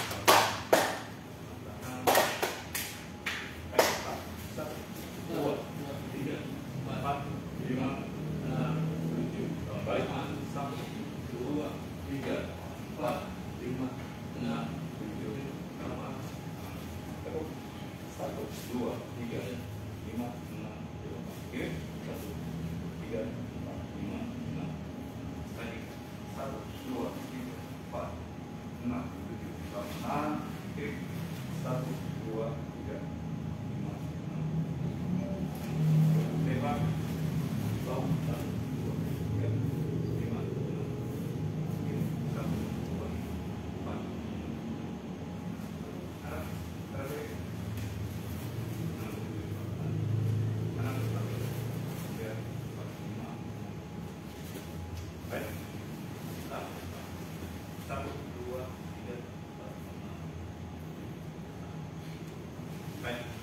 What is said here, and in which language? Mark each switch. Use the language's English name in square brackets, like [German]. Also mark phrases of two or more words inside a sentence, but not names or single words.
[Indonesian] satu, dua, tiga, empat, lima, enam, tujuh, balik, satu, dua, tiga, empat, lima, enam, tujuh, delapan, satu, dua, tiga, lima, enam, oke, satu, tiga, empat, lima, enam, lagi, satu, dua, tiga, empat, enam, tujuh, delapan, oke, satu, dua, tiga, lima, enam, lewat, satu, dua, tiga, lima, enam, oke, satu, dua, empat, satu, dua, tiga, baik.